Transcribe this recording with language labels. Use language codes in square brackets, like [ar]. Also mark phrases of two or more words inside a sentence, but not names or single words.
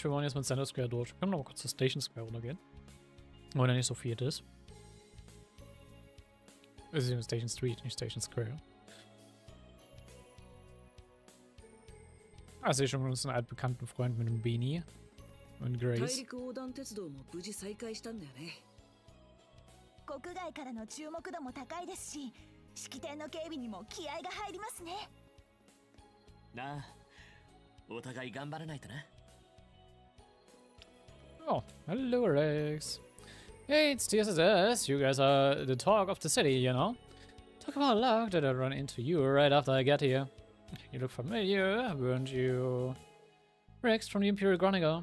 [de] Wir wollen jetzt mit Center Square durch. Wir können noch mal kurz zur Station Square runtergehen. Wo da nicht so viel ist. Es ist Station Street, nicht Station Square. Ah, sehe schon mit uns einen altbekannten Freund mit einem Beanie. Und Grace. [ja] 国外からの注目度も高いですし、式典の警備にも気合が入りますね。なあ、お互い頑張らないとな。 [en] Oh, hello Alex. Hey, it's TSSS. You guys are the talk of the city, you know? Talk about luck that I run into you right after I get here. You look familiar, weren't you? Rex from the Imperial Chronicle.